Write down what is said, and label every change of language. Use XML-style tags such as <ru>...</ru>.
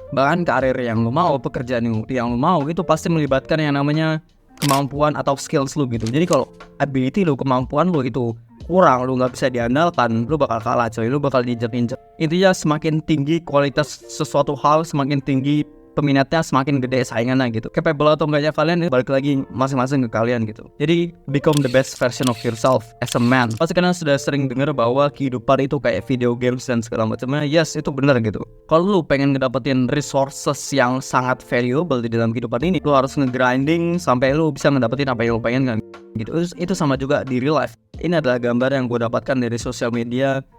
<id>Bahkan karir yang lu mau, pekerjaan yang lu mau itu pasti melibatkan yang namanya kemampuan atau skills lu gitu. Jadi kalau ability lu, kemampuan lu itu kurang, lu nggak bisa diandalkan, lu bakal kalah coy, lu bakal diinjak-injak. Intinya semakin tinggi kualitas sesuatu hal, semakin tinggi peminatnya, semakin gede saingannya gitu. Capable atau enggaknya kalian balik lagi masing-masing ke kalian gitu.</id> <en>Jadi become the best version of yourself as a man.</en> <id>Pasti kalian sudah sering dengar bahwa kehidupan itu kayak video games dan segala macamnya. Yes, itu benar gitu. Kalau lu pengen ngedapetin resources yang sangat valuable di dalam kehidupan ini, lu harus nge-grinding sampai lu bisa ngedapetin apa yang lu pengen kan gitu. Itu sama juga di real life. Ini adalah gambar yang gue dapatkan dari sosial media.</id>